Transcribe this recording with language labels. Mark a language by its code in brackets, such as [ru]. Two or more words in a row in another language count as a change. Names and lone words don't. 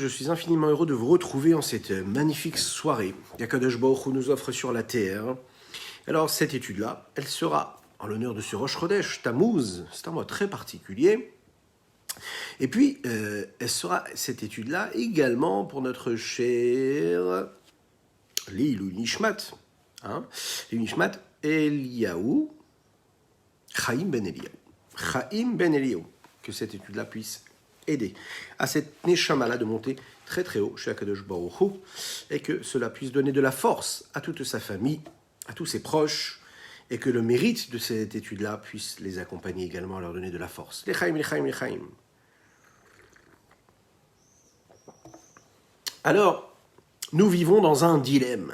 [fr] Je suis infiniment heureux de vous retrouver en cette magnifique soirée qu' [he] הקדוש ברוך הוא [fr] nous offre sur la terre. Alors cette étude-là, elle sera en l'honneur de ce [he] ראש חודש [fr] Tammuz, c'est un mois très particulier. Et puis, elle sera cette étude-là également pour notre cher [he] לעילוי נשמת, לעילוי נשמת [fr] Eliyahu Chaim Ben Eliyahu. Chaim Ben Eliyahu. Que cette étude-là puisse aider à cette Neshama-là de monter très très haut chez [he] הקדוש ברוך הוא, [fr] et que cela puisse donner de la force à toute sa famille, à tous ses proches, et que le mérite de cette étude-là puisse les accompagner également à leur donner de la force. Les Chaim, les Chaim, les Chaim. Alors, nous vivons dans un dilemme.